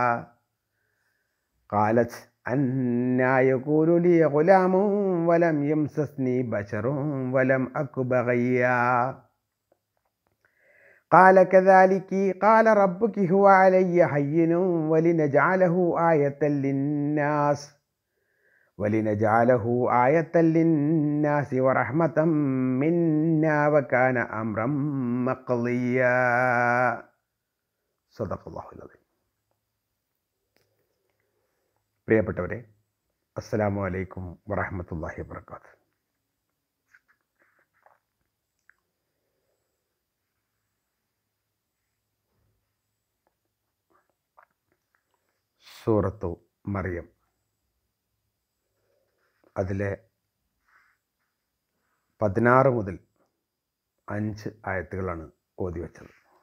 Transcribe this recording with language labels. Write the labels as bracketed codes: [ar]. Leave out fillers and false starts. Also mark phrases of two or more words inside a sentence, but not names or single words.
[ar] قالت أنى يكون لي غلام ولم يمسسني بشر ولم أك بغيا قال كذلك قال ربك هو علي هين ولنجعله آية للناس ورحمة منا وكان أمرا مقضيا. صدق الله العظيم. [ml] പ്രിയപ്പെട്ടവരെ, [ar] السلام عليكم ورحمة الله وبركاته. [ml] സൂറത്തു മറിയം, അതിലെ 16 മുതൽ 5 ആയത്തുകളാണ് ഓതി വച്ചത്.